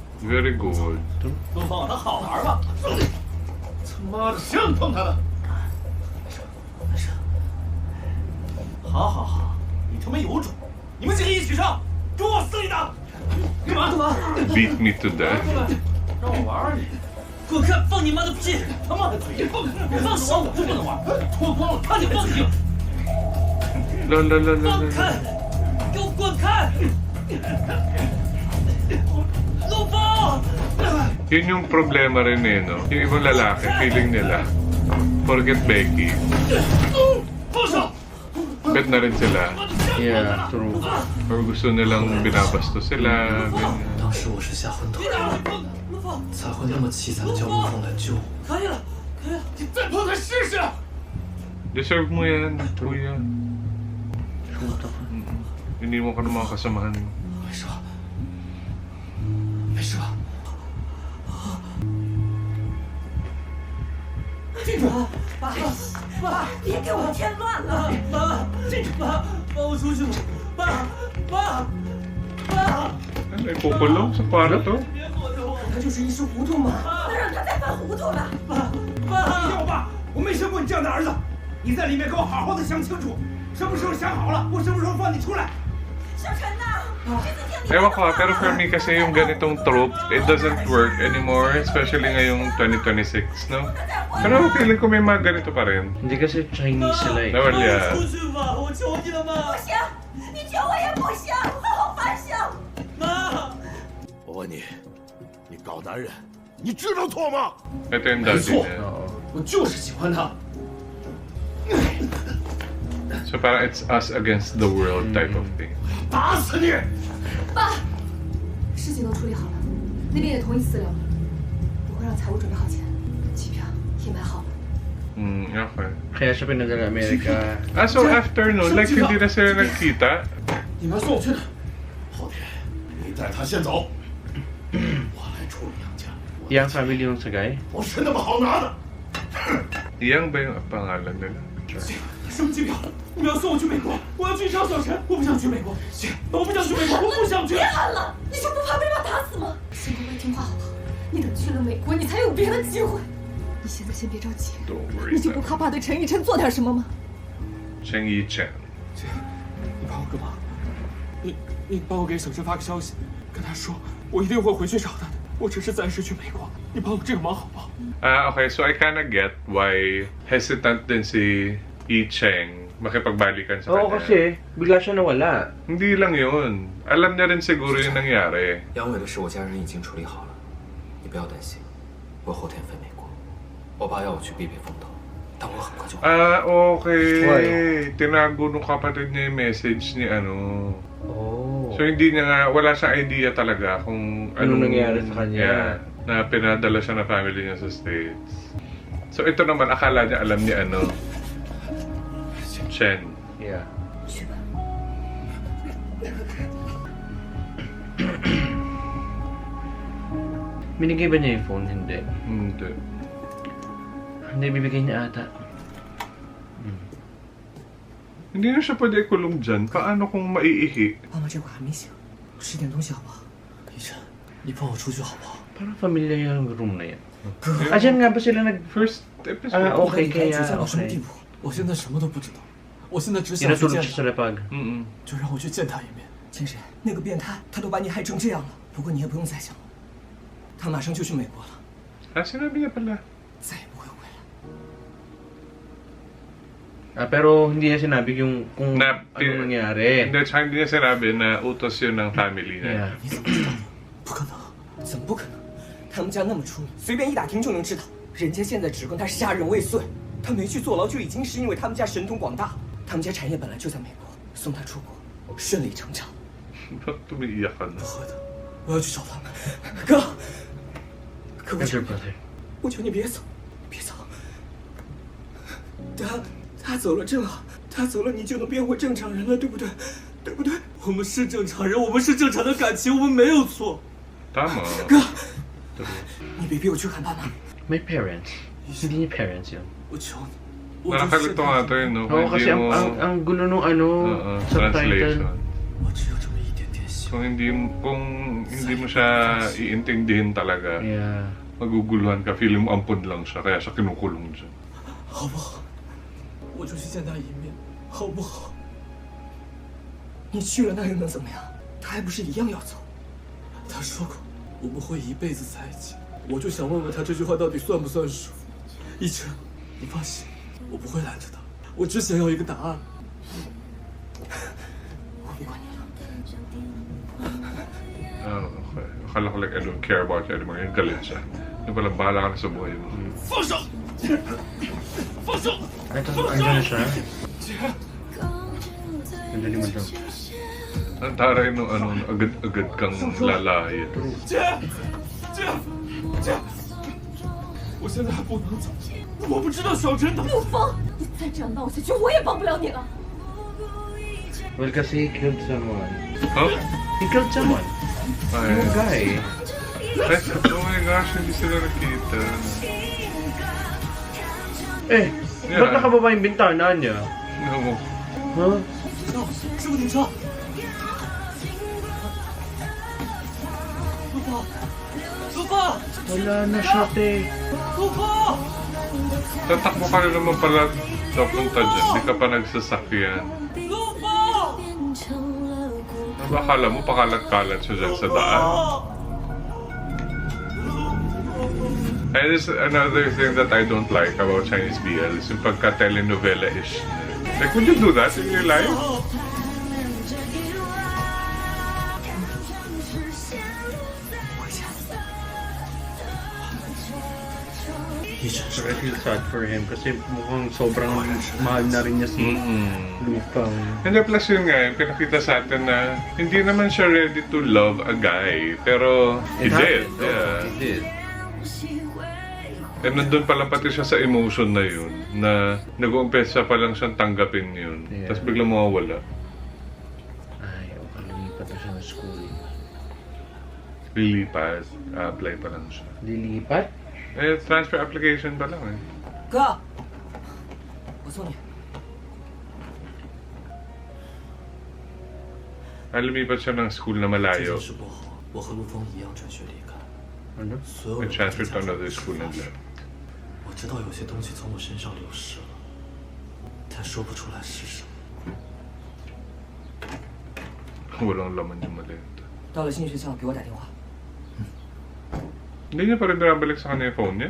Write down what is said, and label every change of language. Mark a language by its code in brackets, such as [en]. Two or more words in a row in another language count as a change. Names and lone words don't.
[en] Very good. [zh] 陆风，他好玩吗？他妈的，谁让你碰他的？没事。好好好，你他妈有种！你们几个一起上，给我肆意打！干嘛？干嘛？ [en] Beat me to death. [zh] 让我玩你？给我看，放你妈的屁！他妈的嘴！放手！我就不能玩，脱光了，看你放屁！ La la la la 放 la. 开！给我滚开！陆风！ [tl] Yun yung problema rin eh, no? Yung ibang lalaki, feeling nila. [en] Forget Becky. [zh] 放手！ [tl] Bet na rin sila. [en] Yeah, true. [tl] Or gusto nilang binabasto sila. Ganyan. [zh] 当时我是吓昏头别打了，我！陆风，才会那么凄惨叫陆风来救我。可以了，可以了，你再碰他试试！ [tl] Deserve mo yan, kuya. Hindi mo ka ng mga kasamahan mo. [zh] 没事吧？没事吧？进去！爸，爸，别给我添乱了！妈，进去！爸，放我出去！爸，爸，爸， [tl] Ano, ipukulong sa kwarto? [zh] 别躲着我！他就是一时糊涂嘛，那让他再犯糊涂了。爸，我爸，我没生过你这样的儿子。你在里面给我好好的想清楚，什么时候想好了，我什么时候放你出来。小陈呐，这次听你 [tl] Ewan ko, pero [en] for me [tl] kasi yung ganitong trope, [en] it doesn't work anymore, [tl] especially ngayong 2026, no? Pero feeling ko may mga ganito pa rin. Hindi kasi Chinese sila eh. Nawalya. [zh] 出去吧！我求你了，妈！不行，你求我也不行，好反省。妈！我问你，你搞男人，你知道错吗？ [tl] Ito yung [zh] 没 [tl] daddy [zh] 错 [tl] niya. [zh] 我就是喜欢他。 [en] So parang it's us against the world type of thing. [zh] 打死你！爸，事情都处理好了，那边也同意私了，我会让财务准备好钱，机票也买好了。 [en] Okay. [tl] Kaya siya pinadala Amerika. Ah, so after nun, like hindi na sila nagkita? [zh] 你们要送我去哪？后天你带他先走，我来处理杨家。 [tl] Yang family yung sagay. [zh] 我是那么好拿的。 [tl] Iyang ba yung pangalan nila? [zh] 什么机票？你们要送我去美国？我要去找小陈！我不想去美国，我不想去美国，我不想去！别喊了，你就不怕被爸打死吗？先乖乖听话好不好？你等去了美国，你才有别的机会。你现在先别着急， [en] Don't worry. [zh] 你就不怕爸对陈以琛做点什么吗？ Cheng Yi-chen. 姐，你帮我干嘛？你帮我给小陈发个消息，跟他说我一定会回去找他的。我只是暂时去美国，你帮我这个忙好不好？ [en] Ah, okay. So I kinda get why hesitant [tl] din si Yi-cheng makipagbalikan sa Oo kanya. kasi, bigla siya nawala. Hindi lang yun. Alam niya rin siguro yung nangyari. [zh] 杨伟的事，我家人已经处理好了，你不要担心。我后天飞美国，我爸要我去避避风头，但我很快就回来。 [en] Ah, okay. Why? [tl] Tinago nung kapatid niya yung message ni ano. [en] Oh. [tl] So hindi niya nga, wala siyang idea talaga kung Anong nangyari sa kanya. Yeah, na pinadala siya ng family niya sa States. So ito naman, akala niya alam ni ano, Chen. [en] Yeah. [zh] 去吧。 [tl] Binigay ba niya yung phone? Hindi. Hindi. Hindi, bibigay niya ata. Hindi na siya pwede ikulong dyan. Paano kung maiihi? [zh] 妈妈这会儿还没醒，吃点东西好不好？医生，你帮我出去好不好？ [tl] Parang familiar yung room na yan. Ah, dyan nga ba sila nag... [en] First episode. Ah, [zh] 我 [en] okay, [zh] 你该 [tl] kaya [zh] 沮丧到什么地 [en] okay. [zh] 步？我现在什么都不知道，我现在只想去 [tl] Inatulog [zh] 见 [tl] siya [zh] 他， [tl] sa lapag. Mm-mm. [zh] 就让我去见他一面。千神，那个变态他都把你害成这样了，不过你也不用再想了，他马上就去美国了， [tl] Ah, sinabi niya pala. [zh] 再也不会回来。 [tl] Ah, pero hindi niya sinabi yung kung Na- ano nangyari. Hindi, tsaka hindi niya sinabi na utos yun ng family niya. [en] Yeah. [zh] 你怎么知道的？不可能！怎么不可能？他们家那么出名，随便一打听就能知道。人家现在指控他杀人未遂，他没去坐牢就已经是因为他们家神通广大。他们家产业本来就在美国，送他出国，顺理成章。 [tl] Ba't tumiiyak ka na? [zh] 不会的，我要去找他们。哥，可我 [en] Elder [zh] 求你， [en] brother. [zh] 我求你别走，别走。他走了正好，他走了你就能变回正常人了，对不对？对不对？我们是正常人，我们是正常的感情，我们没有错。 [tl] Tama. [zh] 你别逼我去看爸妈。 [tl] May parents. Hindi niya parents yun. [zh] 我求你，我就是现 [tl] Nakakalito nga [zh] 在 [tl] to yun, no? Oo, kasi Hindi mo... ang gulo nung ano, subtitle. [en] Translation. [zh] 我只有这么一点点希望。 [tl] Kung hindi mo siya iintindihin talaga, [en] Yeah. [tl] maguguluhan ka, feeling mo ampun lang siya, kaya siya kinukulong dyan. [zh] 好不好？我就去见他一面，好不好？你去了那又能怎么样？他还不是一样要走？他说过我们会一辈子在一起，我就想问问他这句话到底算不算数？一晨，你放心，我不会拦着他，我只想要一个答案。我不管你了。 [en] Okay. [tl] Akala ko [en] like I don't care about you anymore. [tl] Yung galit siya. Yung pala, bahala ka na sa buhay mo. [zh] 放手！放手！ [tl] Ito, andyan na siya. Andyan naman daw. Ang taray nung ano, agad-agad kang lalayan. [zh] 姐，姐，姐，我现在还不能走，我不知道小陈他。陆枫，你再这样闹下去，我也帮不了你了。 [en] Well, kasi he killed someone. Huh? He killed someone. Ay. [tl] Yung guy. Ay, [en] oh my gosh, [tl] hindi sila nakita. Eh, [en] Yeah. [tl] ba't nakababa yung bintana niya? [en] No. Huh? [zh] 师傅停车！陆枫，陆枫， [tl] Wala na siya, te. [zh] 陆枫！ [tl] Tatakbo ka rin naman pala papunta dyan. Hindi ka pa nagsasakyan. [zh] 陆枫！ [tl] Ano ba akala mo? Pakalat-kalat siya dyan sa daan. [en] And this is another thing that I don't like about Chinese BL is [tl] yung pagka-telenovela-ish. [en] Like, would you do that in your life? So I feel sad for him [tl] kasi mukhang sobrang mahal na rin niya si Lupang. [en] And then plus [tl] yun nga, yung pinakita sa atin na hindi naman siya [en] ready to love a guy. Pero he did. Yeah. He did. [tl] And nandun pa lang pati siya sa emotion na yun, na nag-uumpesa pa lang siyang tanggapin yun. [en] Yeah. [tl] Tapos biglang mawawala. Ay, okay, lilipat na siya ng school. Lilipat, apply pa lang siya. Lilipat? Eh, [en] transfer application [tl] pa lang eh. [zh] 哥，我送你。 [tl] Lumipat siya ng school na [zh] 这 [tl] malayo. [zh] 件事不好，我和陆枫一样转学离开， [tl] Ano? [zh] 所有 [en] And [zh] 人都 [en] transfer [zh] 在 [en] to [zh] 讲 [en] another school and left. [zh] 我知道有些东西从我身上流失了，但说不出来是什么。 [tl] Walang laman yung maliit. [zh] 到了新学校给我打电话。 [tl] Hindi niya pa rin binabalik sa kanya yung phone niya.